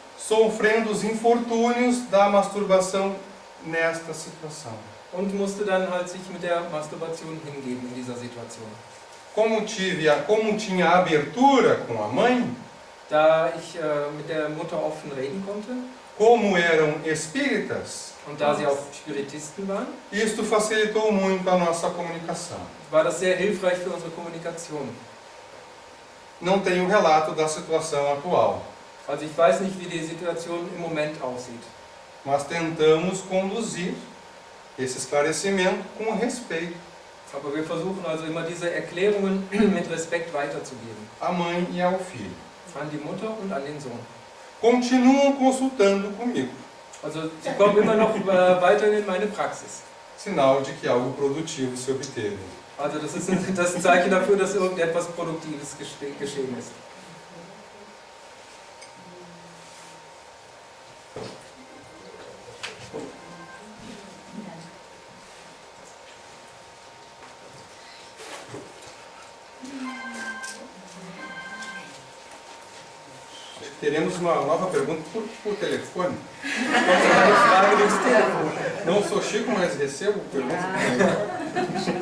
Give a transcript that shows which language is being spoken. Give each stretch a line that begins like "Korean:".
Portuguese: sofrendo os infortúnios da masturbação nesta situação.
German: und musste dann halt sich mit der Masturbation hingeben in dieser Situation.
Portuguese: Como tinha abertura com a mãe,
German: Da ich mit der Mutter offen reden konnte
Portuguese: como eram espíritas,
German: und da sie auch Spiritisten waren,
Portuguese: isto facilitou muito a nossa comunicação.
German: war das sehr hilfreich für unsere Kommunikation.
Portuguese: Não tenho relato da situação atual,
German: Also ich weiß nicht, wie die Situation im Moment aussieht.
Portuguese: mas tentamos conduzir esse esclarecimento com respeito
German: Aber wir versuchen also immer diese Erklärungen mit Respekt weiterzugeben.
Portuguese: à mãe e ao filho.
German: An die Mutter und an den Sohn.
Portuguese: Continuam consultando comigo,
German: Also sie kommen immer noch weiterhin in meine Praxis.
Portuguese: sinal de que algo produtivo se obteve.
German: Also das ist ein Zeichen dafür, dass irgendetwas Produktives geschehen ist.
Portuguese: Teremos uma nova pergunta por telefone.
German: Eine Frage durchs Telefon.
Portuguese: Não sou Chico, mas recebo perguntas por telefone.